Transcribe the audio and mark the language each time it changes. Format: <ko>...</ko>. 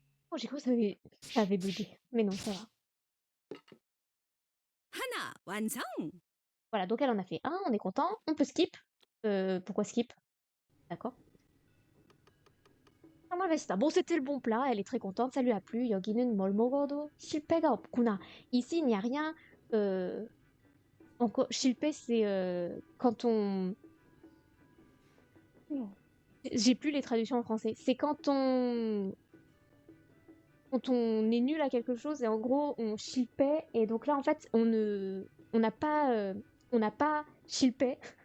<fr>Oh, j'ai cru que ça avait bugué. Mais non, ça va.</fr> <ko>하나 완성.</ko> <fr>Voilà, donc elle en a fait un, on est content. On peut skip. Pourquoi skip? D'accord. Bon, c'était le bon plat, elle est très contente, ça lui a plu.</fr> <ko>여기는 뭘 먹어도 실패가 없구나.</ko> <fr>Ici, il n'y a rien. Encore, 실패, c'est quand on... J'ai plus les traductions en français. C'est quand on est nul à quelque chose et en gros on 실패 et donc là en fait on n'a pas 실패.</fr>